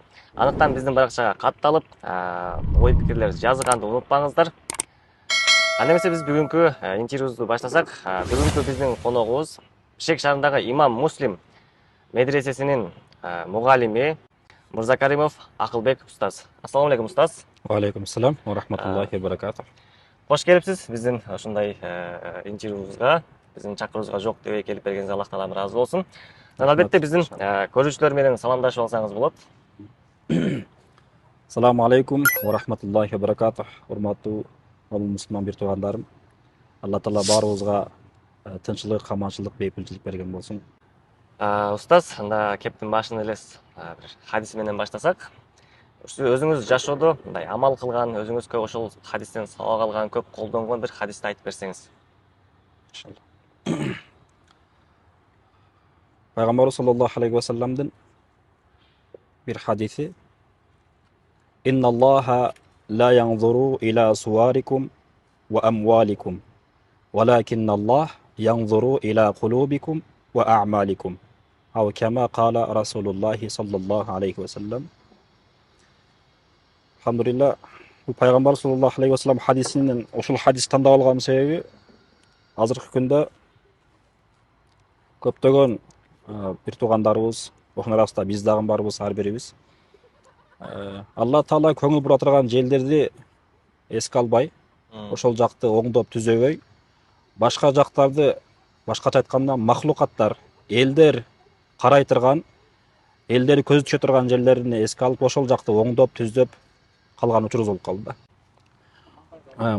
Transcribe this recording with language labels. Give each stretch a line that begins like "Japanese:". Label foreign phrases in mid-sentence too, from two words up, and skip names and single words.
Kyrgyz: Анықтан биздин баракчага катталып, ой пикирлерди жазганды унутпаңыздар. Анда эмесе биз бүгүнкү интервьюбузду баштасак, бүгүнкү биздин коногубуз Бишкек шаарындагы Имам Муслим медресесинин мугалими Мырзакаримов Акылбек устаз.
Arabic: السلام عليكم устаз. عليكم السلام ورحمة الله وبركاته.
Kyrgyz: Кош келипсиз биздин ушундай интервьюбузга, биздин чакыруубузга жок дебей келип бергениңизге Аллах таалам ыраазы болсун. Албетте биздин көрүүчүлөр менен саламдашып алсаңыз болот.
Arabic: السلام عليكم ورحمة الله وبركاته.
Kyrgyz: Урматтуу мусулман бир туугандарым. Алла таала баарыбызга тынччылык, аманчылык, бейпилчилик берген болсун. Устаз, анда кептин башын элес бир хадис менен баштасак. Өзүңүз жашоодо мындай амал кылган, өзүңүзгө ошол хадистен сабак алган, көп колдонгон бир хадисти айтып берсеңиз.
Arabic: إن شاء الله. Пайгамбар صلى الله عليه وسلم
Kyrgyz: бир хадиси:
Arabic: "إن الله لا ينظر إلى صوركم وأموالكم ولكن الله ينظر إلى قلوبكم وأعمالكم." أو كما قال رسول الله صلى الله عليه وسلم.
Kyrgyz: Алхамдулилла, пайгамбар
Arabic: صلى الله عليه وسلم
Kyrgyz: хадисинен ошол хадисти тандап алган себеби азыркы күндө көптөгөн бир туугандарыбыз, ошонун арасында биз дагы барбыз, ар бирибиз. Алла таала көңүл бура турган жерлерди эске албай, ошол жакты оңдоп түзөбөй, башка жактарды, башкача айтканда махлукаттар, элдер карай турган, элдер көз түшө турган жерлерин эске алып, ошол жакты оңдоп түзөп калган учурубуз болуп калды да.